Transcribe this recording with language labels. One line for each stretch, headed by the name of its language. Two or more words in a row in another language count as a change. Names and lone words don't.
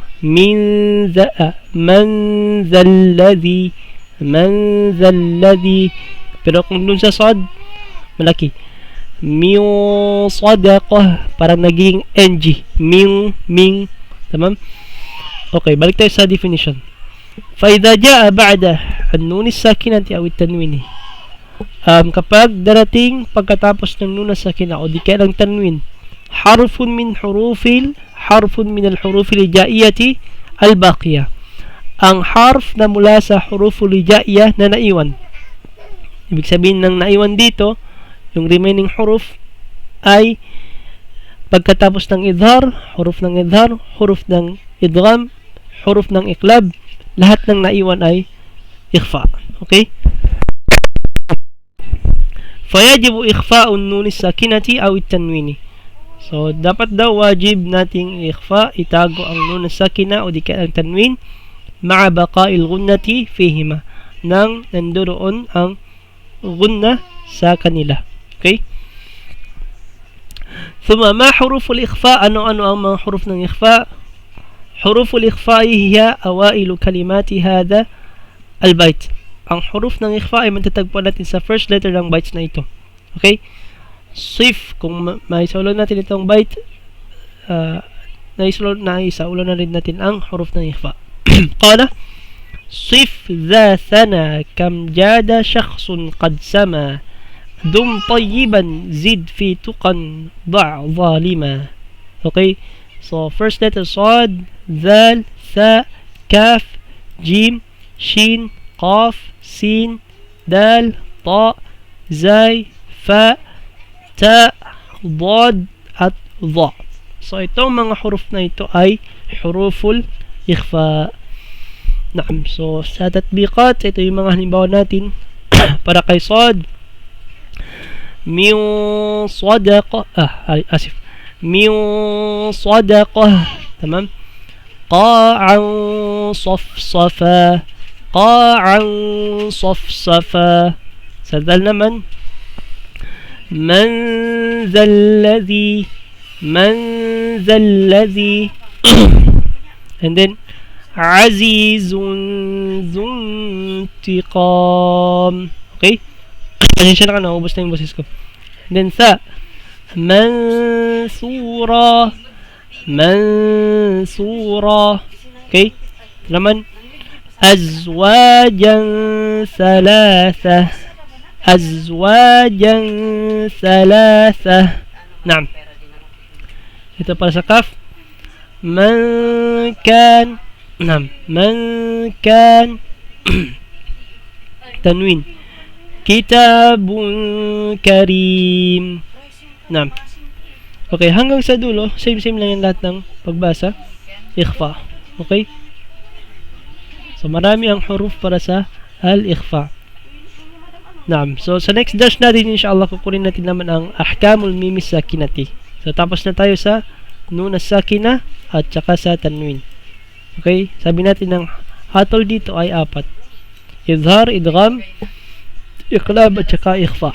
Arabic: من ذا الذي.
Filipino: Pero kung dun sa sad, malaki.
Arabic: من صدقة,
Filipino: parang naging ng. Ming. Tamam? Okay, balik tayo sa definition.
Arabic: فإذا جاء بعد النون الساكنة أو التنوين,
Filipino: kapag darating pagkatapos ng
Arabic: نون ساكنة
Filipino: o di kaya ng tanwin
Arabic: حرف من الحروف الهجائية الباقية.
Filipino: Ang harf na mula sa
Arabic: حروف هجائية
Filipino: na naiwan. Ibig sabihin ng naiwan dito, yung remaining huruf ay pagkatapos ng idhar, huruf ng idhar, huruf ng idgham, huruf ng iqlab, lahat ng naiwan ay ikhfa. Okay?
Arabic: فيجب إخفاء النون الساكنة أو التنوين.
Filipino: So, dapat daw wajib nating ikhfa, itago ang
Arabic: نون ساكنة
Filipino: o di kaya ang tanwin
Arabic: مع بقاء الغنة فيهما
Filipino: nang nandoon ang gunna sa kanila.
Arabic: Okay? ثم ما حروف الإخفاء؟
Filipino: ano ang mga huruf ng ikhfa?
Arabic: حروف الإخفاء هي أوائل كلمات هذا البيت.
Filipino: Ang huruf ng ikhfa ay matatagpuan natin sa
English: first letter
Filipino: ng bytes na ito. Okay? Sif, kung maisaulo natin itong byte, naisaulo na rin natin ang huruf ng ikhfa.
Arabic: Qala, Sif ذا ثنا كم جاد شخص قد سما دم طيبا زد في تقا ضع ظالما.
English: Okay? So, first letter
Arabic: صاد, ذال, ثاء, كاف, جيم, شين, قاف, سين, دال, طاء, زاي, فاء, تاء, ضاد,
Filipino: at ضا. So, itong mga huruf na ito ay huruful ikhfa. Naam. So, sa tatbiqat, ito yung mga halimbawa natin para kay صاد.
Arabic: من صدقة من صدقة. تمام. قاعا صفصفا قاعا صفصفا. سدل نمن من ذا الذي
English: and then
Arabic: عزيز ذو انتقام.
Filipino: Okay? Pasensya na ka, naubos na yung boses ko.
English: And then
Arabic: ثاء منثورا Okay? Naman أزواجا ثلاثة. نعم.
Filipino: Ito para sa kaf.
Arabic: من كان.
Filipino: Tanwin.
Arabic: كتاب كريم.
Filipino: Naam. Okay, hanggang sa dulo, same lang yung lahat ng pagbasa. Ikhfa. Okay? So, marami ang huruf para sa al-ikhfa. Naam. So, sa next dash natin, inshallah, kukunin natin naman ang
Arabic: أحكام الميم الساكنة.
Filipino: So, tapos na tayo sa
Arabic: نون ساكنة
Filipino: at saka sa tanwin. Okay? Sabi natin ng hatol dito ay 4. Idhar, idgham, iqlab at saka ikhfa.